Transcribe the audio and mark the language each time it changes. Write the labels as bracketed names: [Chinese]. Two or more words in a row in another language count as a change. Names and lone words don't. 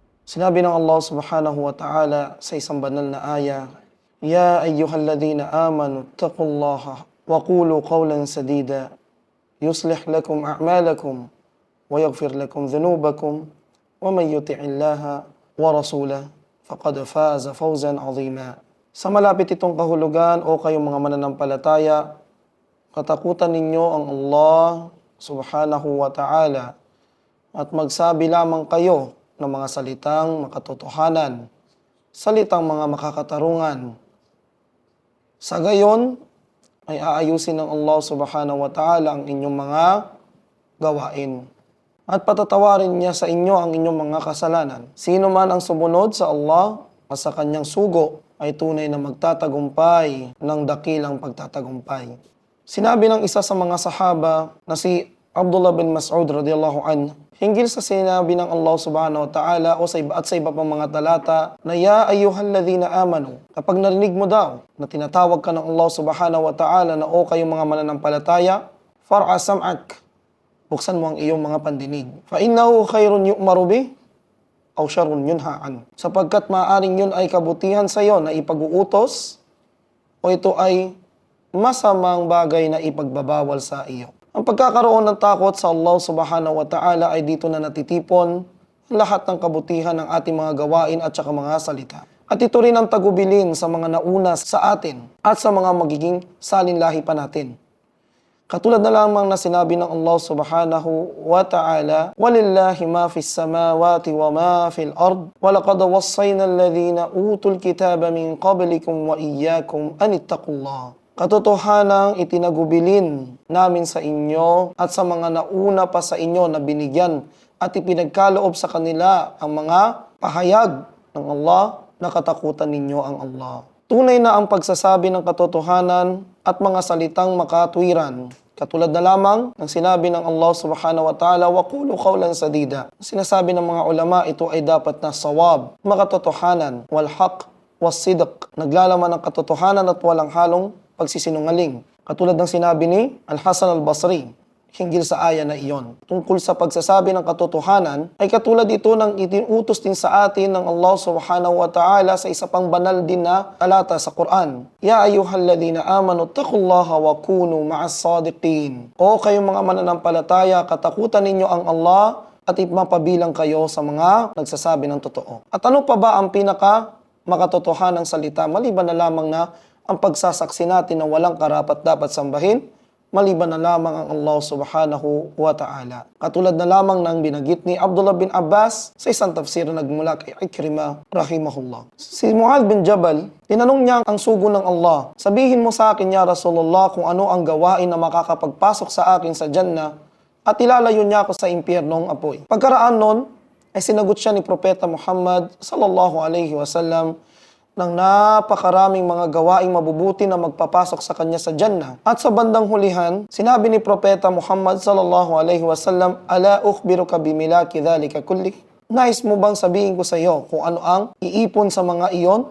[Filipino] Sinabi ng Allah [Arabic] سبحانه وتعالى [Filipino] sa isang banal na aya, [Arabic] يا أيها الذين آمنوا اتقوا الله وقولوا قولا سديدا يصلح لكم أعمالكم ويغفر لكم ذنوبكم ومن يطع الله ورسوله فقد فاز فوزا عظيما. [Filipino] Sa malapit itong kahulugan o kayong mga mananampalataya, katakutan ninyo ang Allah [Arabic] سبحانه وتعالى [Filipino] at magsabi lamang kayo ng mga salitang makatotohanan, salitang mga makakatarungan. Sa gayon ay aayusin ng Allah [Arabic] سبحانه وتعالى [Filipino] ang inyong mga gawain at patatawarin niya sa inyo ang inyong mga kasalanan. Sino man ang sumunod sa Allah at sa kanyang sugo ay tunay na magtatagumpay ng dakilang pagtatagumpay. Sinabi ng isa sa mga sahaba na si Abdullah bin Mas'ud [Arabic] رضي الله عنه, [Filipino] hinggil sa sinabi ng Allah [Arabic] سبحانه وتعالى [Filipino] sa iba pang mga talata na [Arabic] يا أيها الذين آمنوا, [Filipino] kapag narinig mo daw na tinatawag ka ng Allah [Arabic] سبحانه وتعالى [Filipino] na kayong mga mananampalataya, [Arabic] فأرع سمعك, [Filipino] buksan mo ang iyong mga pandinig. [Arabic] فإنه خير يؤمر به أو شر ينهى عنه, [Filipino] sapagkat maaaring yun ay kabutihan sa iyo na ipag-uutos o ito ay masamang bagay na ipagbabawal sa iyo. Ang pagkakaroon ng takot sa Allah [Arabic] سبحانه وتعالى [Filipino] ay dito na natitipon lahat ng kabutihan ng ating mga gawain at saka mga salita. At ito rin ang tagubilin sa mga nauna sa atin at sa mga magiging salinlahi pa natin. Katulad na lamang na sinabi ng Allah [Arabic] سبحانه وتعالى, وَلِلَّهِ مَا فِي السَّمَاوَاتِ وَمَا فِي الْأَرْضِ وَلَقَدْ وَصَّيْنَا الَّذِينَ أُوتُوا الْكِتَابَ مِنْ قَبْلِكُمْ وَإِيَّاكُمْ أَنِ اتَّقُوا اللَّهَ. [Filipino] Katotohanang itinagubilin namin sa inyo at sa mga nauna pa sa inyo na binigyan at ipinagkaloob sa kanila ang mga pahayag ng Allah na katakutan ninyo ang Allah. Tunay na ang pagsasabi ng katotohanan at mga salitang makatwiran. Katulad na lamang ng sinabi ng Allah [Arabic] سبحانه وتعالى, وقولوا قولا سديدا. [Filipino] Sinasabi ng mga ulama, ito ay dapat na sawab, makatotohanan, [Arabic] والحق، والصدق. [Filipino] Naglalaman ng katotohanan at walang halong pagsisinungaling. Katulad ng sinabi ni Al-Hasan al-Basri hinggil sa aya na iyon. Tungkol sa pagsasabi ng katotohanan ay katulad ito ng itinutos din sa atin ng Allah [Arabic] سبحانه وتعالى [Filipino] sa isa pang banal din na talata sa Quran. [Arabic] يا أيها الذين آمنوا اتقوا الله وكونوا مع الصادقين. [Filipino] O kayong mga mananampalataya, katakutan ninyo ang Allah at ipapabilang kayo sa mga nagsasabi ng totoo. At ano pa ba ang pinaka makatotohanang salita maliban na lamang na ang pagsasaksi natin na walang karapat dapat sambahin, maliban na lamang ang Allah [Arabic] سبحانه وتعالى. [Filipino] Katulad na lamang ng binagit ni Abdullah bin Abbas sa isang tafsir na nagmula kay Ikrimah rahimahullah. Si Mu'adh bin Jabal, tinanong niya ang sugo ng Allah, sabihin mo sa akin [Arabic] يا رسول الله [Filipino] kung ano ang gawain na makakapagpasok sa akin sa Jannah at ilalayo niya ako sa impyernong apoy. Pagkaraan nun, ay sinagot siya ni Propeta Muhammad [Arabic] صلى الله عليه وسلم [Filipino] ng napakaraming mga gawaing mabubuti na magpapasok sa kanya sa Jannah. At sa bandang hulihan, sinabi ni Propeta Muhammad [Arabic] صلى الله عليه وسلم, ألا أخبرك بملاك ذلك كله? [Filipino] Nais mo bang sabihin ko sa iyo kung ano ang iipon sa mga iyon?